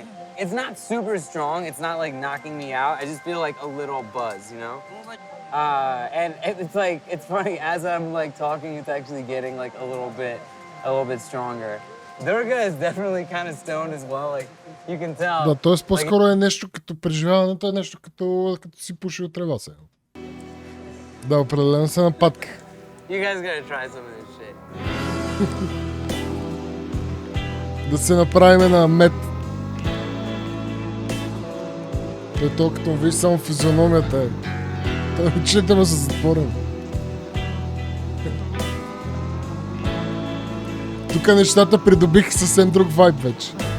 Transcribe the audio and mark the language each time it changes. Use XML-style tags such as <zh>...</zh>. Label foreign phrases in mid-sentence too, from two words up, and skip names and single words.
<en>It's not super strong. It's not like knocking me out. I just feel like a little buzz, you know? And it's like, it's funny, as I'm like talking, it's actually getting like a little bit stronger. Durga is definitely kind of stoned as well. Like, you can tell.</en> <bg>Да, т.е. по-скоро е нещо като преживяването, е нещо като си пуши от трева сега. Да, определено се нападка.</bg> <en>You guys gotta try some of this shit.</en> <bg>Да се направим на мед. Той като виж само физиономията е. Той очите му са затворени. Тук нещата придобиха съвсем друг вайб вече.</bg>